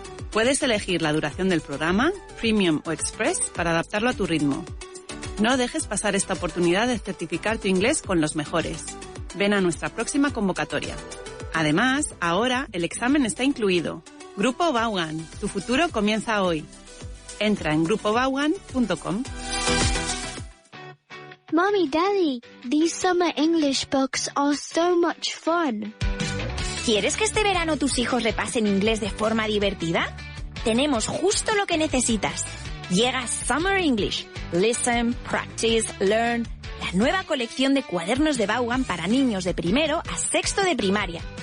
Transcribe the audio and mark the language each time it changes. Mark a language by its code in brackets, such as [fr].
[es] Puedes elegir la duración del programa, Premium o Express, para adaptarlo a tu ritmo. No dejes pasar esta oportunidad de certificar tu inglés con los mejores. Ven a nuestra próxima convocatoria. Además, ahora el examen está incluido. Grupo Vaughan, tu futuro comienza hoy. Entra en grupovaughan.com. [en] Mommy, Daddy, these summer English books are so much fun. [es] ¿Quieres que este verano tus hijos repasen inglés de forma divertida? Tenemos justo lo que necesitas. Llega Summer English. [en] Listen, practice, learn. [es] La nueva colección de cuadernos de Vaughan para niños de primero a sexto de primaria.